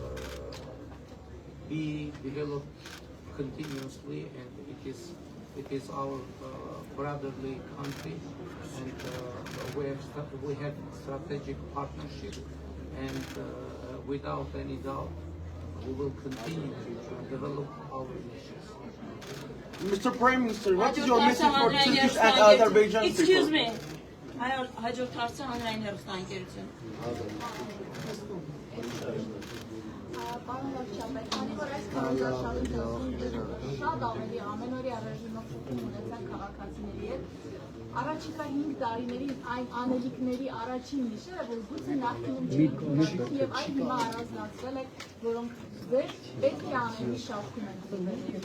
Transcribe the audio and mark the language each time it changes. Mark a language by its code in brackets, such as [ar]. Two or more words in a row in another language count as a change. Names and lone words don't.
[en] be developed continuously, and it is our brotherly country, and we have strategic partnership, and without any doubt, we will continue to develop our relations. Mr. Prime Minister, what is your message for Turkish and Azerbaijan people? Excuse me. [hy] Հաջորդ հարցը հանրային հեռուստաընկերություն։ Պարոն Լավչապետ, քանի որ այս քարոզարշավի ընթացքում շատ ավելի ամենօրյա ռեժիմով շփում ունեցան քաղաքացիների հետ, առաջիկա 5 տարիների այն անելիքների առաջին նիշերը, որ գուցե նախկինում չէին քննարկվում եւ այլ հիմա առանձնացվել եք, որոնք ձեր պետք է անելի շարքում են ծնվել։